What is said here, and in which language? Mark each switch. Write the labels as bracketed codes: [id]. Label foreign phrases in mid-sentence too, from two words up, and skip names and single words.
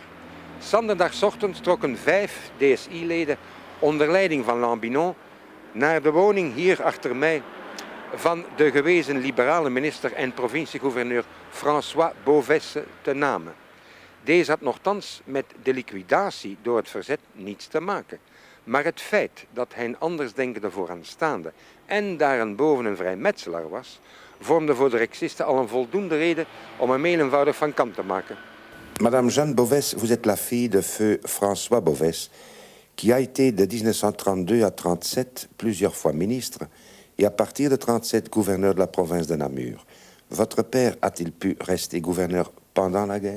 [nl] Zondagochtend trokken 5 DSI-leden onder leiding van Lambinon naar de woning hier achter mij van de gewezen liberale minister en provinciegouverneur François Beauvais te Namen. Deze had nochtans met de liquidatie door het verzet niets te maken. Maar het feit dat hij een andersdenkende vooraanstaande en daarenboven een vrijmetselaar was, vormde voor de rexisten al een voldoende reden om hem heel eenvoudig van kant te maken. [fr] Madame Jeanne Beauvais, vous êtes la fille de feu François Beauvais, qui a été de 1932 à 1937 plusieurs fois ministre et à partir de 1937 gouverneur de la province de Namur. Votre père a-t-il pu rester gouverneur pendant la guerre?